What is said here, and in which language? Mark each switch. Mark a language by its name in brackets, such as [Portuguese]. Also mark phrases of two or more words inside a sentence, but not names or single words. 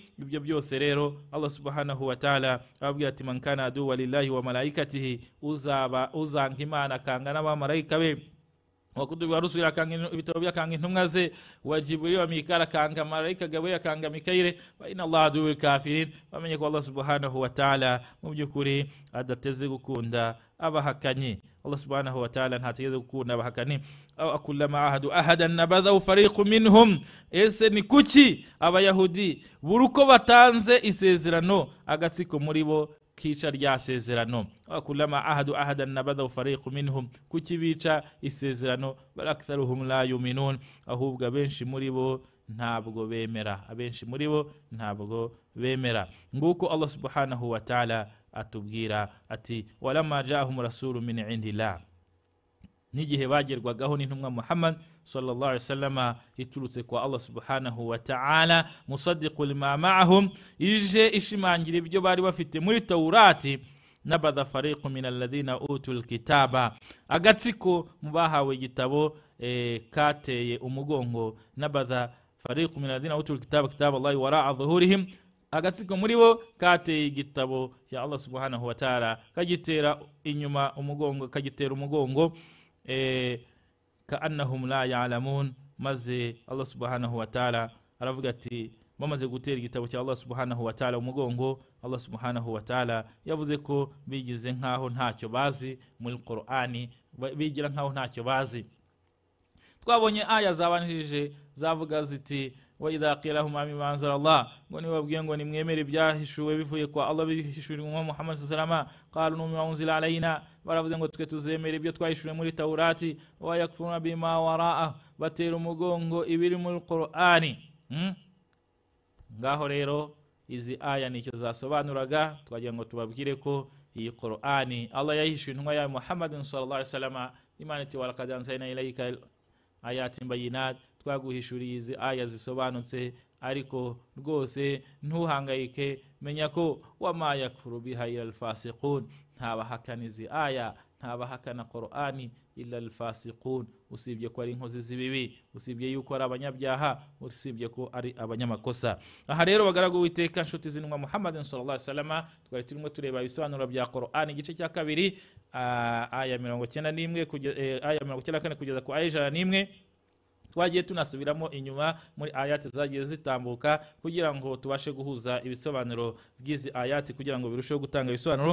[Kinyarwanda] Ibyo byose rero [Arabic] الله سبحانه وتعالى [Kinyarwanda] ababwira ati [Arabic] من كان عدوا لله وملائكته, [Kinyarwanda] uzanga Imana akanga n'abamarayika be, [Arabic] وكتبه ورسله [Kinyarwanda] akanga ibitabo byakanga intumwa ze, [Arabic] وجبريل وميكال [Kinyarwanda] akanga malaika Gabriel akanga Mikayire, [Arabic] فإن الله عدو للكافرين. [Kinyarwanda] Bamenye ko [Arabic] الله سبحانه وتعالى [Kinyarwanda] mu byukuri adateze gukunda abahakanyi. [Arabic] الله سبحانه وتعالى [Kinyarwanda] ntategeze gukunda abahakanyi. [Arabic] أوكلما عاهدوا عهدا نبذه فريق منهم, [Kinyarwanda] ese ni kuki abayahudi buruko batanze isezerano agatsiko muri bo kica rya sezerano. [Arabic] أوكلما عاهدوا عهدا نبذه فريق منهم, [Kinyarwanda] kuki bica isezerano, [Arabic] بل أكثرهم لا يؤمنون, [Kinyarwanda] ahubwo abenshi muri bo ntabwo bemera, abenshi muri bo ntabwo bemera. [Arabic] Nguko الله سبحانه وتعالى [Kinyarwanda] atubwira ati [Arabic] ولما جاءهم رسول من عند الله, [Kinyarwanda] n'igihe bagerwagaho n'intumwa Muhammad [Arabic] صلى الله عليه وسلم [Kinyarwanda] iturutse kwa [Arabic] الله سبحانه وتعالى, مصدق لما معهم, [Kinyarwanda] ije ishimangira ibyo bari bafite muri Taurati, [Arabic] نبذ فريق من الذين أوتوا الكتاب, [Kinyarwanda] agatsiko mu bahawe igitabo kateye umugongo. [Arabic] نبذ فريق من الذين أوتوا الكتاب كتاب الله وراء ظهورهم, [Kinyarwanda] agatsiko muri bo kateye igitabo ya [Arabic] الله سبحانه وتعالى [Kinyarwanda] kagitera inyuma umugongo, kagitera umugongo [Arabic] كأنهم لا يعلمون. [Kinyarwanda] Maze [Arabic] الله سبحانه وتعالى [Kinyarwanda] aravuga ati bamaze gutera igitabo cya [Arabic] الله سبحانه وتعالى [Kinyarwanda] umugongo, [Arabic] الله سبحانه وتعالى [Kinyarwanda] yavuze ko bigize nkaho ntacyo bazi muri Qur'ani, bigira nkaho ntacyo bazi. Twabonye aya zabanjije zavuga ziti [Arabic] وإذا قيل لهم آمنوا بما أنزل الله, [Kinyarwanda] ngo nibabwiye ngo nimwemere ibyahishuwe bivuye kwa Allah bihishuwe mu Muhammad [Arabic] صلى الله عليه وسلم, قالوا نؤمن بما أنزل علينا, [Kinyarwanda] baravuze ngo twe tuzemera ibyo twahishuwe muri Taurati, [Arabic] ويكفرون بما وراءه, [Kinyarwanda] batera umugongo ibiri muri Qur'ani. Ngaho rero izi aya nicyo zasobanuraga. Twagira ngo tubabwire ko iyi Qur'ani Allah yahishuwe intumwa ya Muhammad [Arabic] صلى الله عليه وسلم, [Kinyarwanda] Imana iti [Arabic] ولقد أنزلنا إليك آيات بينات, [Kinyarwanda] twaguhishuriye izi aya zisobanutse, ariko rwose ntuhangayike, menya ko [Arabic] وما يكفر بها إلا الفاسقون, [Kinyarwanda] ntabahakana izi aya, ntabahakana Qur'ani [Arabic] إلا الفاسقون, [Kinyarwanda] usibye ko ari inkozi z'ibibi, usibye yuko ari abanyabyaha, usibye ko ari abanyamakosa. Aha rero bagaragu witeka nshuti zinwa Muhammad [Arabic] صلى الله عليه وسلم, [Kinyarwanda] twari turimo tureba ibisobanuro bya Qur'ani igice cya kabiri, aya 91 kugeza aya 94 kugeza ku aya 101. Twagiye tunasubiramo inyuma muri ayati zagiye zitambuka kugira ngo tubashe guhuza ibisobanuro by'izi ayati kugira ngo birusheho gutanga ibisobanuro.